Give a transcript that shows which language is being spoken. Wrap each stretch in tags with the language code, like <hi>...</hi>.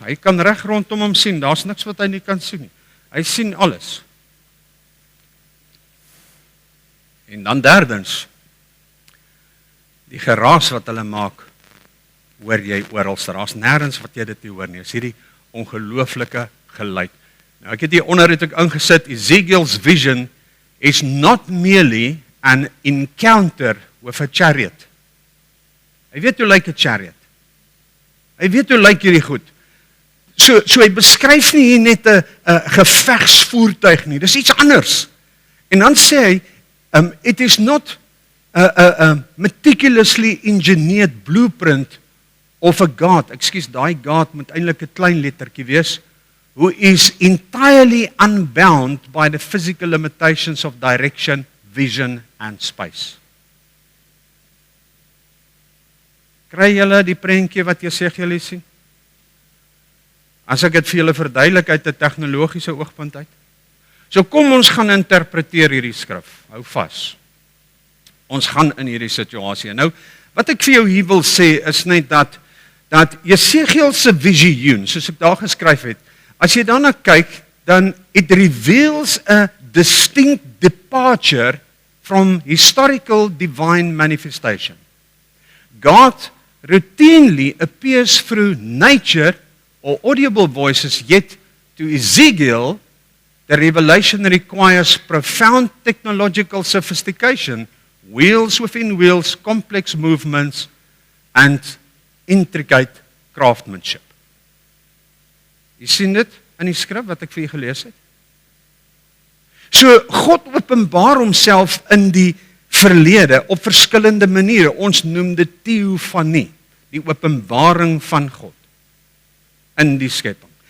<af>Hy kan reg rondom hom sien. Daar's niks wat hy nie kan sien nie. Hy sien alles. En dan derdens, die geraas wat hulle maak, hoor jy oral. Daar's nêrens wat jy dit nie hoor nie. Is hierdie ongelooflike geluid. Nou ek het hier onder het ek ingesit,</af> <en>Ezekiel's vision is not merely an encounter with a chariot.</en> <af>Hy weet hoe lyk 'n chariot. Hy weet hoe lyk hierdie goed. So hy beskryf nie hier net 'n gevegsvoertuig nie. Dis iets anders. En dan sê hy,</af> <en>it is not a meticulously engineered blueprint of a God.</en> <af>Ekskuus, daai God moet eintlik 'n klein lettertjie wees.</af> <en>Who is entirely unbound by the physical limitations of direction, vision and space.</en> <af>Kry julle die prentjie wat Jesegiel sien? As ek dit vir julle verduidelik uit 'n tegnologiese oogpunt uit. So kom ons gaan interpreteer hierdie skrif. Hou vas. Ons gaan in hierdie situasie. Nou, wat ek vir jou hier wil sê is net dat Jesegiel se visioen, soos ek daar geskryf het, as jy daarna kyk, dan</af> <en>it reveals a distinct departure from historical divine manifestation. God routinely appears through nature or audible voices, yet to Ezekiel, the revelation requires profound technological sophistication, wheels within wheels, complex movements, and intricate craftsmanship.</en> <af>Jy sien dit in die skrif wat ek vir julle gelees het? So, God openbaar homself in die verlede op verskillende maniere. Ons noem dit teofanie, die openbaring van God in die skepping.</af>